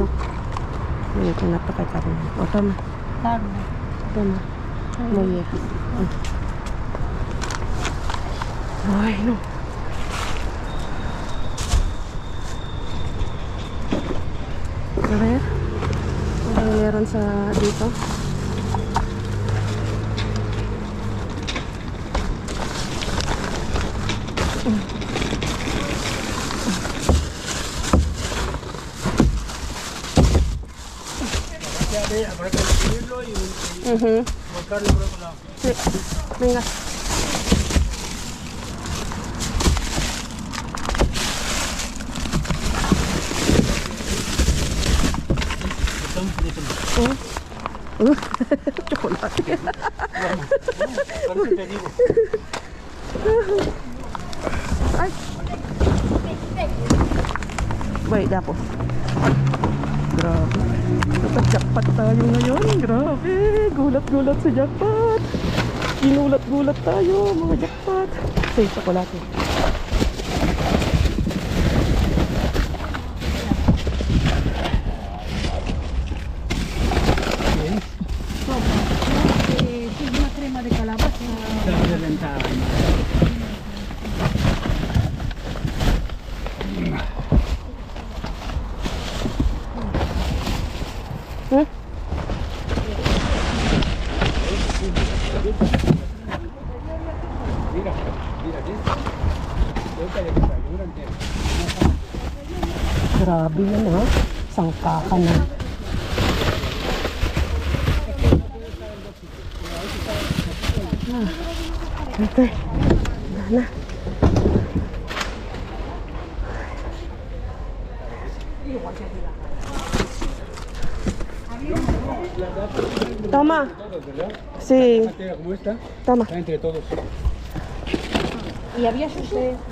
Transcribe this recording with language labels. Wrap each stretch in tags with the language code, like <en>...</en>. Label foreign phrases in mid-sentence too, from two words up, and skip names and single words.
<es>Mira, con la pata de carne. O toma, Carne. toma. Muy viejas. Ay, no. A ver.</es> <tl>Ano meron sa dito?</tl> <es>Habrá que escribirlo y volcarlo por otro lado. Sí. Venga. Chocolate. Por eso te digo.</es> <tl>Ay. Wait, ya po. Grabe. Nasa-jackpot tayo ngayon. Grabe. Gulat-gulat sa jackpot. Ginulat-gulat tayo, mga jackpot.</tl> <en>Say, chocolate.</en> <es>Es una crema de calabaza. Está reventada. Hmm? Mira, ahorita ya que está, yo durante...</es> <tl>Grabe yan ha. Sangkaka na. Okay. Na.</tl> <es>Toma. Sí. ¿Cómo está? Toma. Está entre todos. Y había sucede.</es>